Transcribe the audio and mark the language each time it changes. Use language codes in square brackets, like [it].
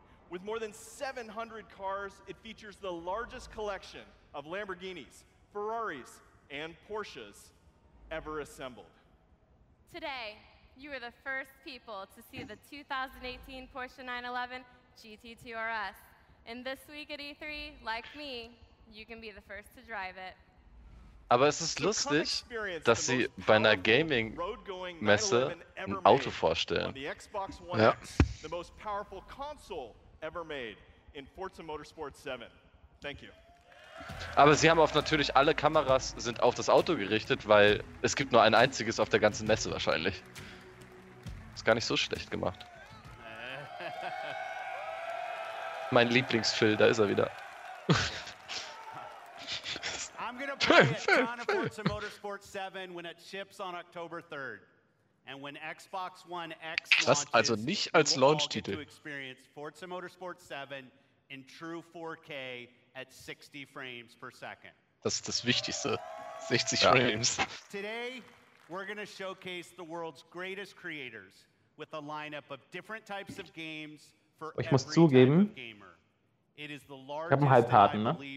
[en] With more than 700 cars, it features the largest collection of Lamborghinis, Ferraris and Porsches ever assembled. Today, you are the first people to see the 2018 Porsche 911 GT2 RS. And this week at E3, like me, you can be the first to drive it. [de] Aber es ist lustig, dass sie bei einer Gaming Messe ein Auto vorstellen. Ja. [en] The most powerful console ever made in Forza Motorsport 7. Thank you. [de] Aber sie haben auf natürlich alle Kameras sind auf das Auto gerichtet, weil es gibt nur ein einziges auf der ganzen Messe wahrscheinlich. Ist gar nicht so schlecht gemacht. Mein Lieblingsfilm, da ist er wieder. [en] I'm gonna play it on Forza Motorsport 7 when it ships on October 3rd. And when Xbox One X launches, [de] das also nicht als Launch-Titel. [en] Forza Motorsport 7 in true 4K at 60 frames per second. [de] Das ist das Wichtigste. 60 ja. Frames. [en] Today we're gonna showcase the world's greatest creators with a lineup of different types of games. [de] Ich muss zugeben, ich habe einen Halbharten, ne?